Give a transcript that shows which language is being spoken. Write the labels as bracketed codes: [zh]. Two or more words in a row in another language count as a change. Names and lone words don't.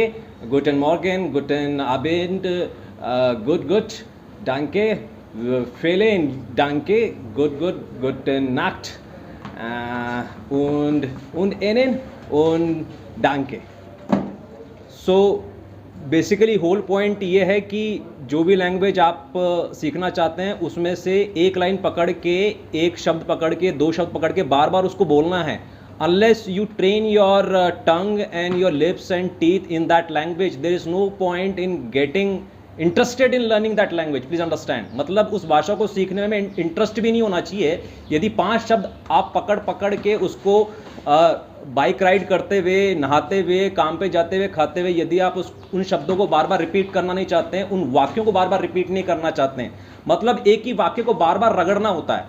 [de] Guten Morgen, guten Abend. Gut. Danke. Vielen Danke. Gut. Guten Nacht. Und Ihnen und Danke. [hi] So [en] basically whole point [hi] ये है कि जो भी लैंग्वेज आप सीखना चाहते हैं उसमें से एक लाइन पकड़ के, एक शब्द पकड़ के, दो शब्द पकड़ के बार बार उसको बोलना है। [en] Unless you train your tongue and your lips and teeth in that language there is no point in getting interested in learning that language. please understand, [hi] मतलब उस भाषा को सीखने में इंटरेस्ट भी नहीं होना चाहिए। यदि 5 शब्द आप पकड़ के उसको [en] bike ride [hi] करते हुए, नहाते हुए, काम पे जाते हुए, खाते हुए, यदि आप उन शब्दों को बार बार रिपीट करना नहीं चाहते हैं, उन वाक्यों को बार बार रिपीट नहीं करना चाहते हैं, मतलब एक ही वाक्य को बार बार रगड़ना होता है।